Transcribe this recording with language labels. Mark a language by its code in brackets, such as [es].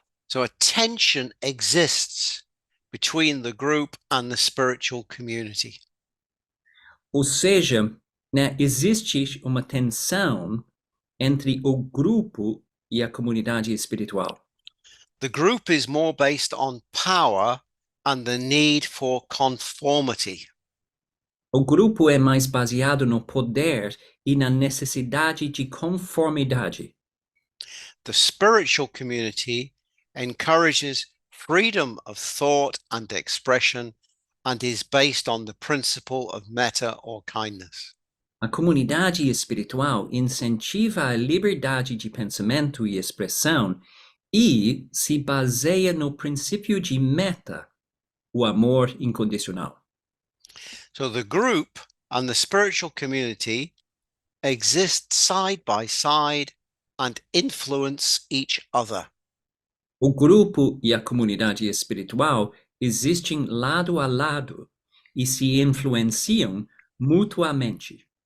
[en] So a tension exists between the group and the spiritual community. [pt] Ou seja, né, existe uma tensão entre o grupo e a comunidade espiritual. [en] The group is more based on power and the need for conformity. [pt] O grupo é mais baseado no poder e na necessidade de conformidade. [en] The spiritual community encourages freedom of thought and expression and is based on the principle of metta or kindness. [pt] A comunidade espiritual incentiva a liberdade de pensamento e expressão e se baseia no princípio de meta, o amor incondicional. [en] So the group and the spiritual community exist side by side and influence each other. [pt] O grupo e a comunidade espiritual existem lado a lado e se influenciam mutuamente.